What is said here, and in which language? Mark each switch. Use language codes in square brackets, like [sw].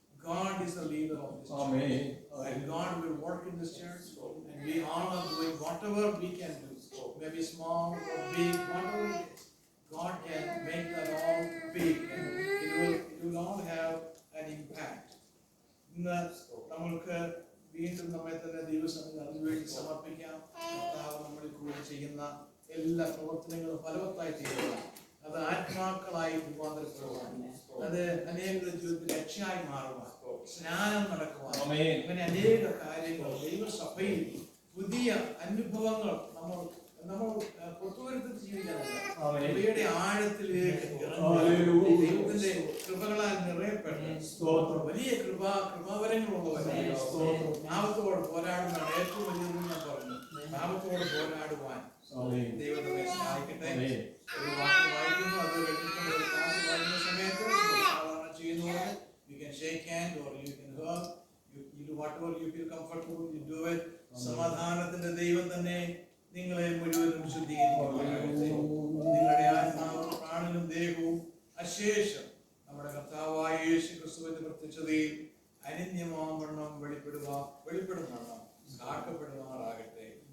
[en] God is the leader of this church. And God will work in this church, and we all are doing whatever we can do, maybe small or big, whatever it is. God can make that all big, and it will all have an impact. [ml] ഇന്ന് നമ്മൾക്ക് വീണ്ടും നമ്മെ തന്നെ ദൈവസന്നിധിയിൽ അതിനുവേണ്ടി സമർപ്പിക്കാം. കർത്താവ് നമ്മളിൽ കൂടി ചെയ്യുന്ന എല്ലാ പ്രവർത്തനങ്ങളും ഫലവത്തായി തീരുക, അത് ആത്മാക്കളായി രൂപാന്തരപ്പെടുവാൻ, അത് അനേകരുടെ ജീവിതത്തിൽ രക്ഷയായി മാറുവാൻ, സ്നാനം നടക്കുവാൻ, അങ്ങനെ അനേക കാര്യങ്ങൾ ദൈവസഭയിൽ പുതിയ അനുഭവങ്ങൾ നമ്മൾ പുറത്തുവരുത്തി ജീവിക്കാനല്ല, ഇവയുടെ ആഴത്തിലേക്ക് ദൈവത്തിന്റെ കൃപകളാൽ നിറയപ്പെട്ട് വലിയ കൃപാവരങ്ങളുള്ളവരാണ്. പാപത്തോട് പോരാടുന്നതാണ് ഏറ്റവും വലിയതെന്ന് ഞാൻ പറഞ്ഞു. പാപത്തോട് പോരാടുവാൻ ദൈവം നമ്മെ സഹായിക്കട്ടെ. ഒരു വാക്ക് വായിക്കുന്നു, അത് കഴിഞ്ഞിട്ടുള്ള ഒരു ക്ലാസ് വായിക്കുന്ന സമയത്ത് സാധാരണ ചെയ്യുന്നതുപോലെ [en] you can shake hand or you can hug, you do whatever you feel comfortable, you do it. [ml] സമാധാനത്തിന്റെ ദൈവം തന്നെ നിങ്ങളെ മുഴുവനും ശുദ്ധീകരിക്കുവാനാകട്ടെ. നിങ്ങളുടെ ആത്മാവും പ്രാണനും ദേഹവും അശേഷം നമ്മുടെ കർത്താവായ യേശു ക്രിസ്തുവിന്റെ പ്രത്യക്ഷതയിൽ അനന്യമാവണ്ണം വെളിപ്പെടുന്നവണ്ണം കാക്കപ്പെടുമാറാകട്ടെ.